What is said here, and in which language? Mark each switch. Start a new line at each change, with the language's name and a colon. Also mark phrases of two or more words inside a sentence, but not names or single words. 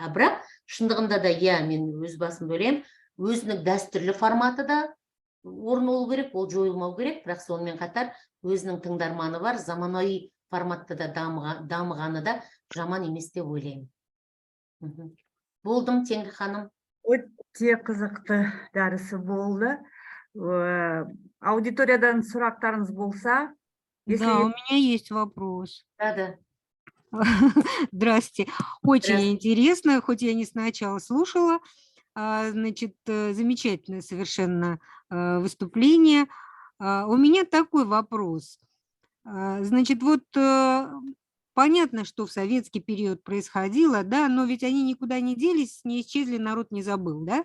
Kazakh: Бірақ шындығында да, мен өз басымды ойлаймын, өзінің дәстүрлі форматы да орын болу керек, ол жойылмау керек, бірақ сонымен қатар өзінің тыңдарманы бар, заманауи форматта да дамығаны да жаман емес деп ойлаймын. Болдым, Теңгі ханым. Өте қызықты дәрісі болды. Аудиториядан сұрақтарыңыз болса?
Russian: Да, у меня есть вопрос. Да. Здравствуйте. Очень интересно, хоть я не сначала слушала, значит, замечательное совершенно выступление. У меня такой вопрос. Значит, вот понятно, что в советский период происходило, да, но ведь они никуда не делись, не исчезли, народ не забыл, да?